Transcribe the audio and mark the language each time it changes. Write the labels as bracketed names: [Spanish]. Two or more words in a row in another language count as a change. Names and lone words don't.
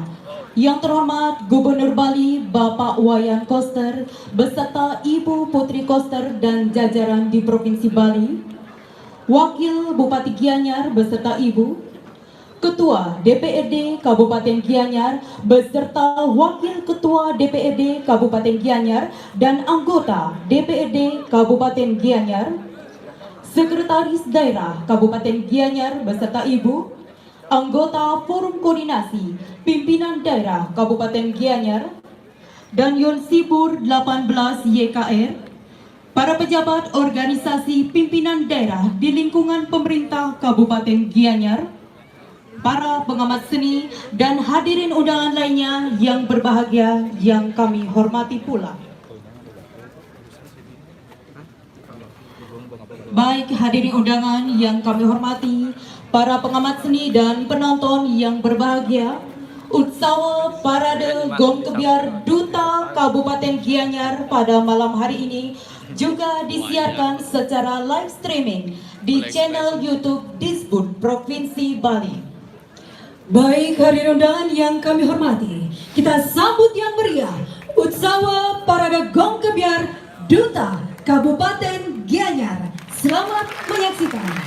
[Indonesian] Yang terhormat Gubernur Bali Bapak Wayan Koster beserta Ibu Putri Koster dan jajaran di Provinsi Bali, Wakil Bupati Gianyar beserta Ibu, Ketua DPRD Kabupaten Gianyar beserta Wakil Ketua DPRD Kabupaten Gianyar dan anggota DPRD Kabupaten Gianyar, Sekretaris Daerah Kabupaten Gianyar beserta Ibu, anggota Forum Koordinasi Pimpinan Daerah Kabupaten Gianyar, dan Yonsibur 18 YKR, para pejabat organisasi pimpinan daerah di lingkungan pemerintah Kabupaten Gianyar, para pengamat seni, dan hadirin undangan lainnya yang berbahagia yang kami hormati pula. Baik hadirin undangan yang kami hormati, para pengamat seni dan penonton yang berbahagia, Utsawa Parade Gong Kebiar Duta Kabupaten Gianyar pada malam hari ini juga disiarkan secara [English] live streaming [Indonesian] di channel YouTube Disbud Provinsi Bali. Baik hadirin undangan yang kami hormati, kita sambut yang meriah Utsawa Parade Gong Kebiar Duta Kabupaten Gianyar. Selamat menyaksikan.